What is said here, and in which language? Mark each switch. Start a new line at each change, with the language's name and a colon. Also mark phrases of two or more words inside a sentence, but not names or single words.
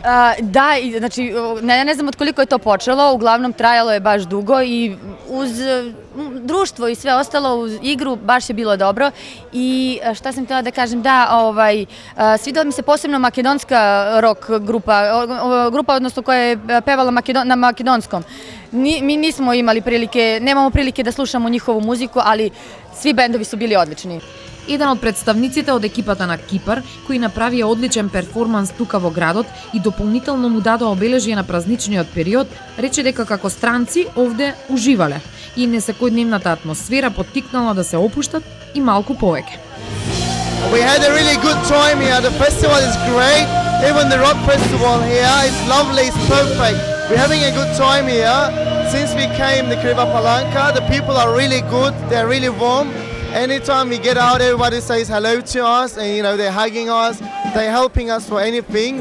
Serbian: Да, значи, не знам од колико е то почело, углавном трајало е баш дуго и уз друштво и све остало, уз игру, баш е било добро. И шта сам htela да кажем, свидела ми се посебно македонска рок група, односно која е певала на македонском. Mi nismo imali prilike, nemamo prilike da slušamo njihovu muziku, ali svi bendovi su bili odlični.
Macedonian: Еден од представниците од екипата на Кипар, кои направија одличен перформанс тука во градот и дополнително му дадоа обележје на празничниот период, рече дека како странци овде уживале и несекојдневната атмосфера поттикнала да се опуштат и малку повеќе.
English: We had a really good time here. The festival is great. Even the rock festival here is lovely, it's perfect. We're having a good time here. Since we came to Kriva Palanka, the people are really good, they're really warm. Anytime we get out, everybody says hello to us and they're hugging us, they're helping us for anything.